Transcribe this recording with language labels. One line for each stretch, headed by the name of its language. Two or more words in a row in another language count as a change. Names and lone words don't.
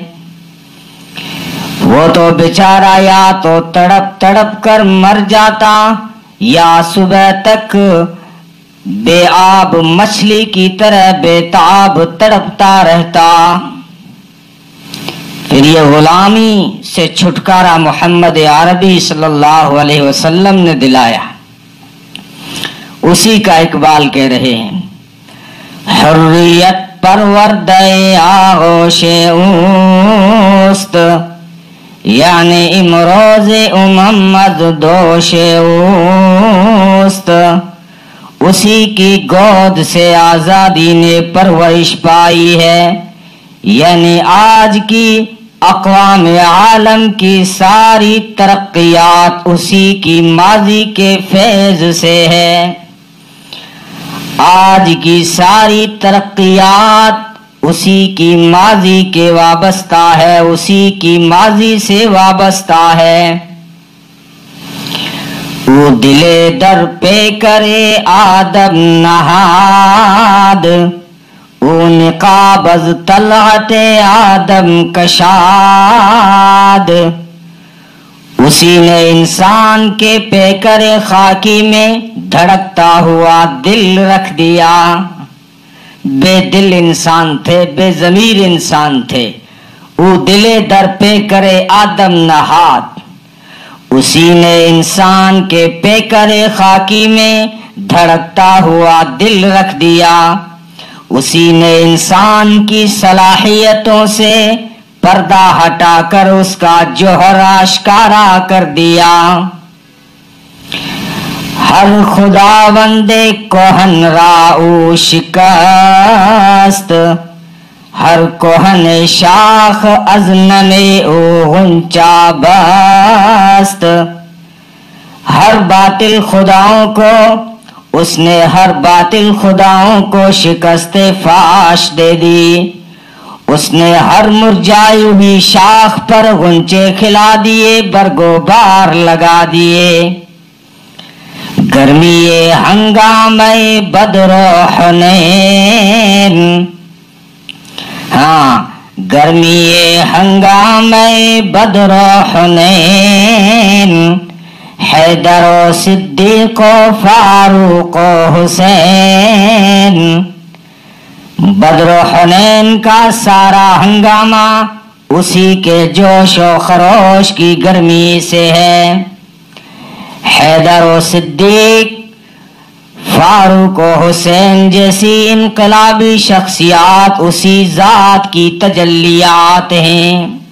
Urdu: وہ تو بیچارہ یا تو تڑپ تڑپ کر مر جاتا یا صبح تک بے آب مچھلی کی طرح بے تاب تڑپتا رہتا۔ پھر یہ غلامی سے چھٹکارا محمد عربی صلی اللہ علیہ وسلم نے دلایا۔ اسی کا اقبال کہہ رہے ہیں
Persian: حریت پروردہ آغوش اوست، یعنی امروز از دوش اوست،
Urdu: اسی کی گود سے آزادی نے پرورش پائی ہے، یعنی آج کی اقوام عالم کی ساری ترقیات اسی کی ماضی کے فیض سے ہے۔ آج کی ساری ترقیات اسی کی ماضی کے وابستہ ہے، اسی کی ماضی سے وابستہ ہے۔
Persian: او دلے در پہ کرے آدم نہاد، او نقاب از طلعت آدم کشاد،
Urdu: اسی نے انسان کے پیکر خاکی میں دھڑکتا ہوا دل رکھ دیا۔ بے دل انسان تھے، بے ضمیر انسان تھے۔
Persian: او دلے در پیکر آدم نہاد،
Urdu: اسی نے انسان کے پیکر خاکی میں دھڑکتا ہوا دل رکھ دیا۔ اسی نے انسان کی صلاحیتوں سے پردہ ہٹا کر اس کا جوہر آشکارا کر دیا۔
Persian: ہر خداوند کوہن را او شکست، ہر کوہن شاخ از نم او غنچہ بست،
Urdu: ہر باطل خداؤں کو اس نے ہر باطل خداؤں کو شکست فاش دے دی۔ اس نے ہر مرجائی ہوئی شاخ پر غنچے کھلا دیے، برگو بار لگا دیے۔
Persian: گرمی ہنگامہ بدر و حنین، ہاں گرمی ہنگامہ بدر و حنین، حیدر و صدیق و فاروق و حسین۔
Urdu: بدر و حنین کا سارا ہنگامہ اسی کے جوش و خروش کی گرمی سے ہے۔ حیدر و صدیق، فاروق و حسین جیسی انقلابی شخصیات اسی ذات کی تجلیات ہیں۔